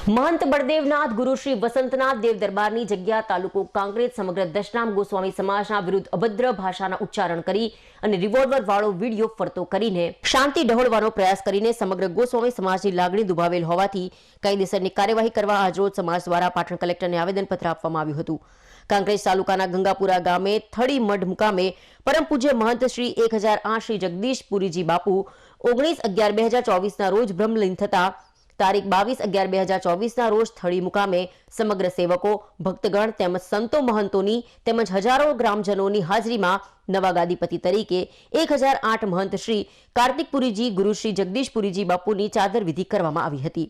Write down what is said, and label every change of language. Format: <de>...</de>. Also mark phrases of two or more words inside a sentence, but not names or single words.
<gu>મહંત બલદેવનાથ ગુરુ શ્રી વસંતનાથ દેવ દરબારની જગ્યા તાલુકો કાંકરેજ સમગ્ર દશનામ ગોસ્વામી સમાજના વિરુદ્ધ અભદ્ર ભાષાના ઉચ્ચારણ કરી અને રિવોલ્વર વાળો વિડિયો ફરતો કરીને શાંતિ ડહોળવાનો પ્રયાસ કરીને સમગ્ર ગોસ્વામી સમાજની લાગણી દુભાવેલ હોવાથી કાયદેસરની કાર્યવાહી કરવા આજરોજ સમાજ દ્વારા પાટણ કલેક્ટરને આવેદનપત્ર આપવામાં આવ્યું હતું। કાંકરેજ તાલુકાના ગંગાપુરા ગામે થડી મઢ મુકામે પરમ પૂજ્ય મહંત શ્રી 1008 શ્રી જગદીશ પુરીજી બાપુ 19/11/2024 ના રોજ બ્રહ્મલીન થતા तारीख 22/11/2024 ના રોજ થળી મુકામે સમગ્ર સેવકો ભક્તગણ તેમજ સંતો મહંતોની તેમજ હજારો ગ્રામજનોની હાજરીમાં નવા ગાદીપતિ તરીકે 1008 મહંત શ્રી કાર્તિકપુરીજી ગુરુ શ્રી જગદીશપુરીજી બાપુની ચાદર વિધિ કરવામાં આવી હતી।</gu>